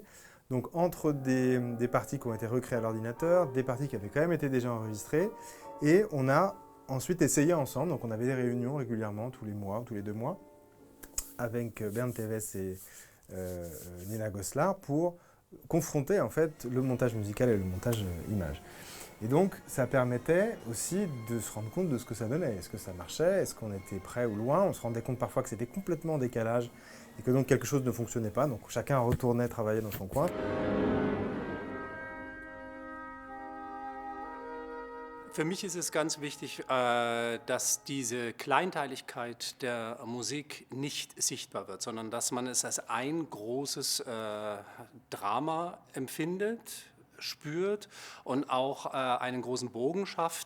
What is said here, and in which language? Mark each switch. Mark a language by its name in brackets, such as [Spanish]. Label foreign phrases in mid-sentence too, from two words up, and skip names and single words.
[French] Donc entre des parties qui ont été recréées à l'ordinateur, des parties qui avaient quand même été déjà enregistrées, et on a ensuite essayé ensemble, donc on avait des réunions régulièrement, tous les mois, tous les 2 mois, avec Bernd Teves et Nina Goslar pour confronter en fait le montage musical et le montage image. Et donc ça permettait aussi de se rendre compte de ce que ça donnait. Est-ce que ça marchait? Est-ce qu'on était près ou loin? On se rendait compte parfois que c'était complètement en décalage et que donc quelque chose ne fonctionnait pas. Donc chacun retournait travailler dans son coin. [German] Für mich ist es ganz wichtig, dass diese Kleinteiligkeit der Musik nicht sichtbar wird, sondern dass man es als ein großes Drama empfindet, spürt und auch einen großen Bogen schafft.